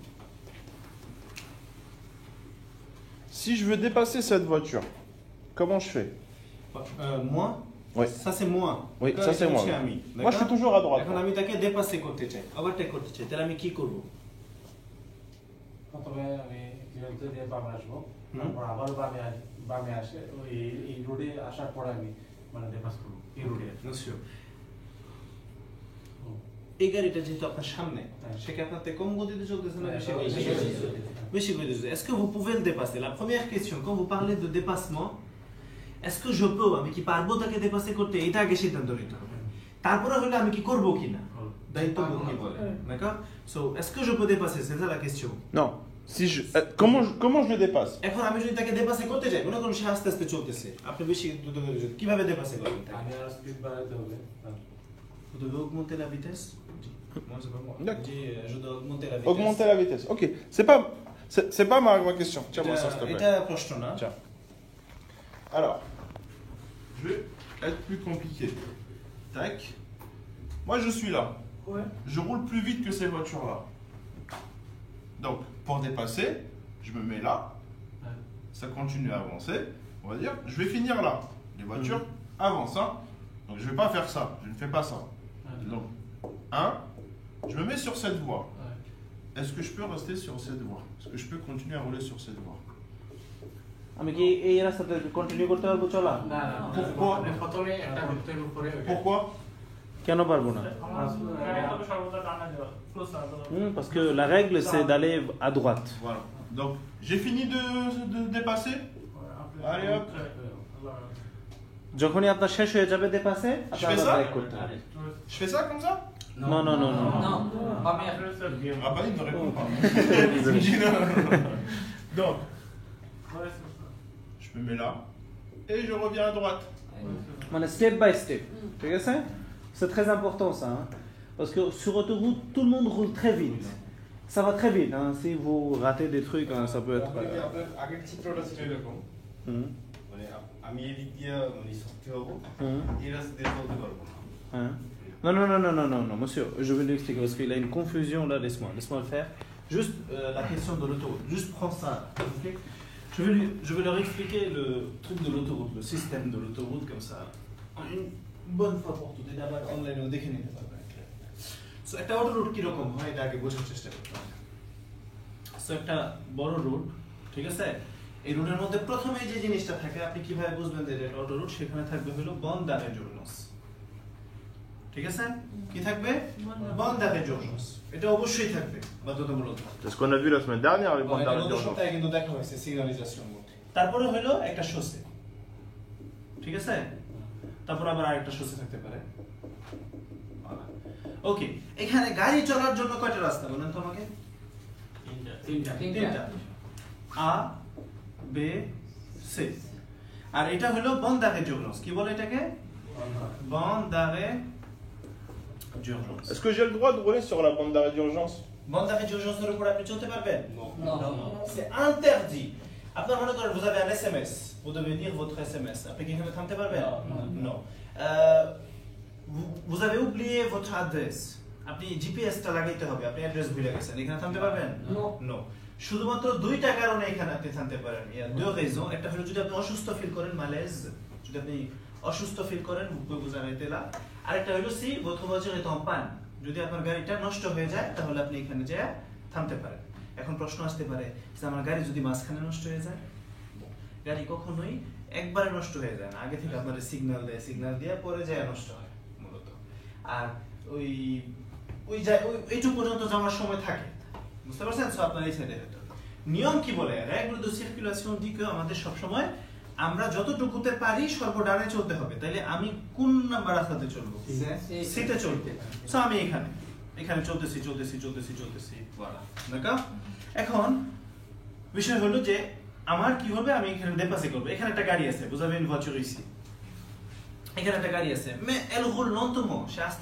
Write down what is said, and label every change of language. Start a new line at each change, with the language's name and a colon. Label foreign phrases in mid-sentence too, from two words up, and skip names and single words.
French: Si je veux dépasser cette voiture, comment je fais? Moi? Oui. Ça c'est moi. Oui, ça c'est moi. Moi je suis toujours à droite.
Bangla: এখন আমি তাকে ডেপাসে করতে চাই, ওভারটেক করতে চাই, তাহলে আমি কি করব? প্রথমে আমি জিরোতে দিয়ে বামে আসবো, তারপর আবার বামে আসে ওই এই রোডে আসার পর আমি মানে ডেপাস করব এই রোডে।
French: Monsieur.
Bangla: এই গাড়িটা যেহেতু আপনার সামনে, সেক্ষেত্রে আপনার কম গতিতে চলতেছে না বেশি গতিতে চলতেছে?
French: Est-ce que vous pouvez le dépasser? La première question, quand vous parlez de dépassement, est-ce que je peux,
Bangla: আমি কি পারবো তাকে ডেপাসে করতে? এটা আগে সিদ্ধান্ত নিতে হবে। তারপরে হলো আমি কি করব কিনা, দায়িত্ব কি বলে,
French: d'accord? So, est-ce que je peux dépasser? C'est ça la question. Non. Si je, comment je le dépasse?
Bangla: এখন আমি যদি তাকে ডেপাসে করতে চাই, মনে করুন সে আস্তে আস্তে চলতেছে, আপনি বেশি দ্রুত গতিতে কিভাবে ডেপাসে করবেন তাকে? আমি আর স্পিড বাড়াতে হবে।
French: Vous devez augmenter la vitesse? Moi, c'est pas moi. D'accord. Je dois augmenter la vitesse. Augmenter la vitesse. Ok. C'est pas ma question. Tiens-moi ça, s'il te plaît.
Bangla: এটা প্রশ্ন না।
French: Tiens. Alors, je vais être plus compliqué. Tac. Moi, je suis là. Ouais. Je roule plus vite que ces voitures-là. Donc, pour dépasser, je me mets là. Ça continue à avancer. On va dire, je vais finir là. Les voitures avancent. Hein. Donc, je ne vais pas faire ça. Je ne fais pas ça. Donc, 1, je me mets sur cette voie. Est-ce que je peux rester sur cette voie? Est-ce que je peux continuer à rouler sur cette voie?
Bangla: আমি কি এই রাস্তাতে কন্টিনিউ করতে পারবো চলা? না
French: Pourquoi?
Bangla: প্রথমে একটা রুটের উপরে
French: Pourquoi?
Bangla: কেন পারবো না?
French: Parce que la règle c'est d'aller à droite. Voilà. Donc, j'ai fini de dépasser. Allez hop.
Bangla: যখনই আপনার শেষ হয়ে যাবে ডেপাসে,
French: Je fais
Bangla: আপনার
French: ça?
Bangla: ব্রেক করতে হবে।
French: Je fais ça comme ça? Non non non non. Ah bah il ne répond pas. Il me dit non. Donc, je me mets là et je reviens à droite.
Bangla: মানে
English: step by step,
Bangla: ঠিক আছে?
French: C'est très important ça, hein? Parce que sur autoroute, tout le monde roule très vite. Ça va très vite, hein? Si vous ratez des trucs, hein, ça peut être...
Bangla: আগের চিত্রটা ছিল এরকম, মানে আমি এই দিক দিয়ে মানে শক্তি হবো, এই রাস্তা দিয়ে চলতে পারবো না।
French: Hein? Non, non, non, non, non, non, non, monsieur, je vais lui expliquer parce qu'il a une confusion là, laisse-moi le faire. Juste la question de l'autoroute, juste prends ça, ok? Je vais leur expliquer le truc de l'autoroute, le système de l'autoroute comme ça, une bonne fois pour toutes, et d'abord online
Bangla: ও দেখে নিতে পারবেন। So একটা অটোরুট কিরকম হয় এটা আগে বোঝার চেষ্টা করতে হবে। So একটা বড় রুট, ঠিক আছে? এই রুটের মধ্যে প্রথমে যে জিনিসটা থাকে, আপনি কিভাবে বুঝবেন যে এটা অটোরুট? সেখানে থাকবে হলো বন্ধ দানের জন্য। ঠিক আছে কি থাকবে বন্ধ
French: d'arrêt d'urgence
Bangla: এটা অবশ্যই থাকবে বাধ্যতামূলক
French: C'est ce qu'on a vu la semaine dernière, les bandes d'arrêt
Bangla: গত
French: d'urgence.
Bangla: সপ্তাহে কিন্তু দেখা হয়েছে সিগন্যালাইজেশন মধ্যে তারপরে হলো একটা শোসে ঠিক আছে তারপর আবার আরেকটা শোসে থাকতে পারে ওকে এখানে গাড়ি চলার জন্য কয়টা রাস্তা বলেন তো আমাকে তিনটা আ বে সি আর এটা হলো বন্ধ
French: d'arrêt d'urgence
Bangla: কি বলে এটাকে
French: bande d'arrêt d'urgence Est-ce que j'ai le droit de rouler sur la bande d'arrêt d'urgence? bande d'arrêt d'urgence
Bangla: এর উপর আপনি চলতে পারবেন
French: Non. c'est interdit
Bangla: আপনার মনে করেন
French: vous avez un SMS vous devez dire votre SMS
Bangla: আপনি কি এখানে থামতে পারবেন
French: non vous avez oublié votre adresse
Bangla: আপনি জিপিএস টা লাগাইতে হবে আপনি অ্যাড্রেস ভুলে গেছেন এখানে থামতে পারবেন নো শুধুমাত্র দুইটা কারণে এখানে আপনি থামতে পারেন
French: il y a deux raisons
Bangla: একটা হলো যদি আপনি অসুস্থ ফিল করেন malaise যদি আপনি অসুস্থ ফিল করেন
French: vous arrêtez là
Bangla: আরেকটা হলো
French: si votre voiture est en panne
Bangla: যদি আপনার গাড়িটা নষ্ট হয়ে যায় তাহলে আপনি এখানে যেয়ে থামতে পারেন এখন প্রশ্ন আসতে পারে যে আমার গাড়ি যদি মাঝখানে নষ্ট হয়ে যায় গাড়ি কখনোই একবারে নষ্ট হয়ে যায় না আগে থেকে আপনার সিগন্যাল দেয় সিগন্যাল দিয়ে পরে যায় নষ্ট হয় মূলত আর এইটুকু পর্যন্ত যাওয়ার সময় থাকে বুঝতে পারছেন সো আপনার এই সাইডে হতো নিয়ম কি বলে
French: règle de circulation dit que
Bangla: আমাদের সব সময় আমরা যতটুকুতে পারি সর্বডানে চলতে হবে তাইলে আমি কোন নাম্বার রাস্তাতে চলবো সিতে চলতে সো আমি এখানে চলতেছি
French: voilà d'accord
Bangla: এখন বিষয় হলো যে আমার কি হবে আমি এখানে ডেপাসে করব এখানে একটা গাড়ি আছে
French: vous avez une voiture ici
Bangla: এখানে একটা গাড়ি আছে
French: mais elle roule lentement
Bangla: সে আস্তে